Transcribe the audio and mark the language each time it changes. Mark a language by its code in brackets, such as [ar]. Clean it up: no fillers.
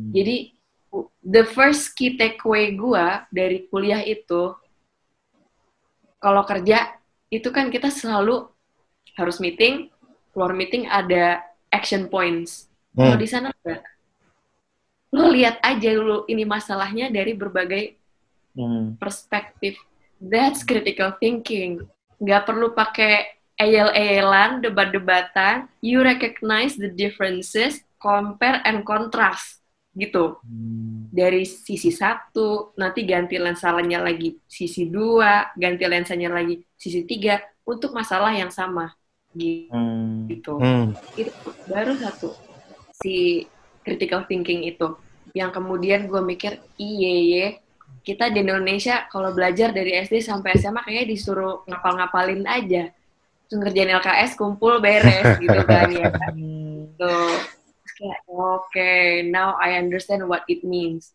[id] Jadi [en] the first key takeaway [id] gue dari kuliah itu, kalau kerja itu kan kita selalu harus meeting, keluar meeting ada action points. Kalau di sana enggak. Lo lihat aja dulu ini masalahnya dari berbagai perspektif. [en] That's critical thinking. [id] Nggak perlu pakai eyel-eyelan, debat-debatan. [en] You recognize the differences, compare and contrast. [id] Gitu. Dari sisi 1, nanti ganti lensanya lagi sisi 2, ganti lensanya lagi sisi 3, untuk masalah yang sama. Gitu. Itu baru satu. Si critical thinking itu. Yang kemudian gue mikir, kita di Indonesia kalau belajar dari SD sampai SMA kayaknya disuruh ngapal-ngapalin aja. Terus ngerjain LKS, kumpul, beres gitu kan ya. Terus kayak, [en] okay, now I understand what it means.